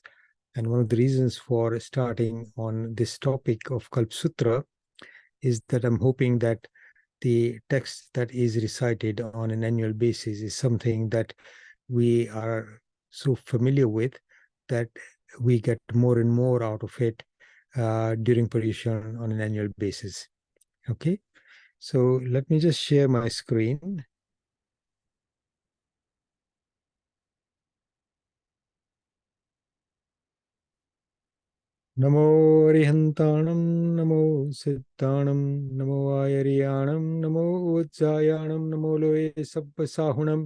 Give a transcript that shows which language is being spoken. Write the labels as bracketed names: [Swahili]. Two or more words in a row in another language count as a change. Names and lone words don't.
[English] And one of the reasons for starting on this topic of Kalpa Sutra is that I'm hoping that the text that is recited on an annual basis is something that we are so familiar with that we get more and more out of it during paryushan on an annual basis. Okay, so let me just share my screen. [Prakrit languages] Namo Arihantanam, Namo Siddhanam, Namo Ayariyanam, Namo Ujjayanam, Namo Loe Sabba Sahunam.